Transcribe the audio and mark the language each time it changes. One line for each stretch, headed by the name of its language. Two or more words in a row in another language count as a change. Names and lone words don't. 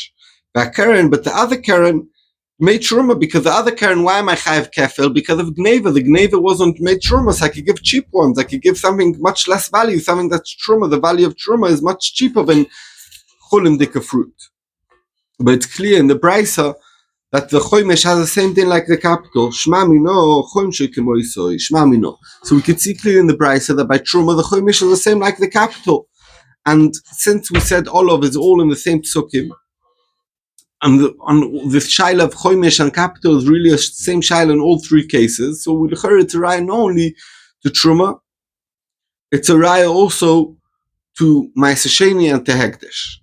English: But the other Karen made truma, because the other Karen, why am I
Hebrew: chayav kefil?
English: Because of gneva. The gneva wasn't made truma, so I could give cheap ones. I could give something much less value, something that's truma. The value of truma is much cheaper than chulin dika fruit. But it's clear in the brisa that the choimish has the same thing like the capital.
Hebrew: Shma mino, choimshe kemoisoi. Shma mino.
English: So we could see clearly in the brisa that by truma the choimish is the same like the capital. And since we said Olov is all in the same psukim, and the shaila of choimish and capital is really the same shaila in all 3 cases, so we'll hear it's a raya not only to truma, it's a raya also to Meiser Sheni and to hekdesh.